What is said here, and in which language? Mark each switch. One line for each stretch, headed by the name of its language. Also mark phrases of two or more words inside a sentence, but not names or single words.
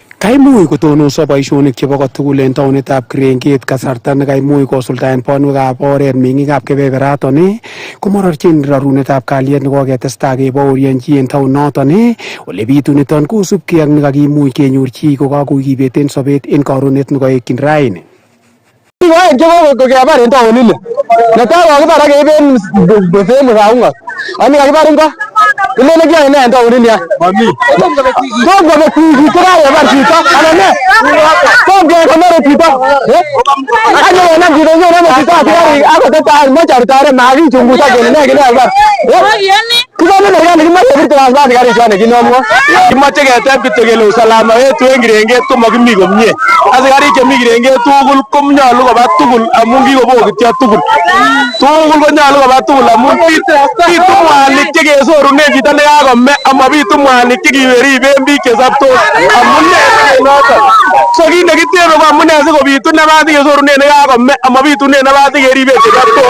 Kalenjin: Kaimuch kotonoso boisionik chebo kotugul en taonitab Kirenget kasarta nekaimuch kosuldaen bonwekab oret meng'ikab kebeberaton komororchin rorunetab kalyet nekoketestai kebaorionji en taonoton ole bituniton kosubkei ak nekakimuch kenyor chi kokakokibeten sobet en karonet nekoekyin raini. Oeng chekokebar en taonini netai kokibar akeiben
Swahili: sehemu za
Kalenjin: ung'ot ani kakibar ingo ilele kiyoe ne en taonini mami tom kobek wikit kokakebar chito anan ne tom kekonore chito akenam chito ngonome chito asikarik akoteta moche makichunguza kele ne kit nekakibar kisome serikali kimoche birte kasba asikarik chon nekinomwo kimoche keteb kityo kele
Swahili: usalama wetu
Kalenjin: en Kirenget komakimi komie asikarik chemi Kirenget tugul konyolu koba tugul amun kikobokityo tugul konyolu koba tugul amun bitu mwanik chekesorunen chito nekakome amabitu mwanik chekiriben biik chesoptos amune noton so kit nekitebe ko amune sikobitu nafas kesorunen nekakome amabitunen nafas keriben chesoptos.